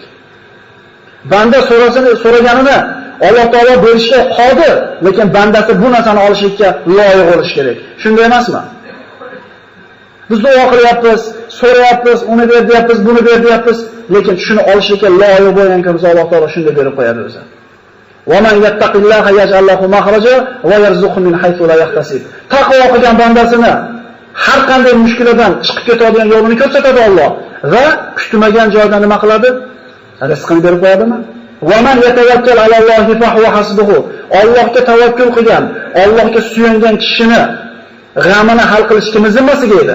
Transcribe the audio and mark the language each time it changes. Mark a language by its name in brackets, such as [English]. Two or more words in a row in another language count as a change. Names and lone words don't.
[Uzbek] Banda so'raganini Alloh taolo berishga qodir, lekin bandasi bu narsani olishga loyiq bo'lish kerak. Shunday emasmi? Biz duo qilyapmiz, so'rayapmiz, uni ber deyapmiz, buni ber deyapmiz, lekin shuni olishga loyiq bo'lgan kimsa Alloh taolo shunday berib qo'yadi o'zi. [Arabic] ومن يتق الله يجعل له مخرجا ويرزقه من حيث لا يحتسب. [Uzbek] Taqvo qilgan bandasini har qanday mushkuladan chiqib ketadigan yo'lini ko'rsatadi Alloh va kutmagan joydan nima qiladi? Rizqini berib qo'yadimi? [Arabic] ومن يتوكل على الله فهو حسبه. [Uzbek] Allohga tavakkul qilgan, Allohga suyangan kishini g'amini hal qilish kimning zimmasiga edi?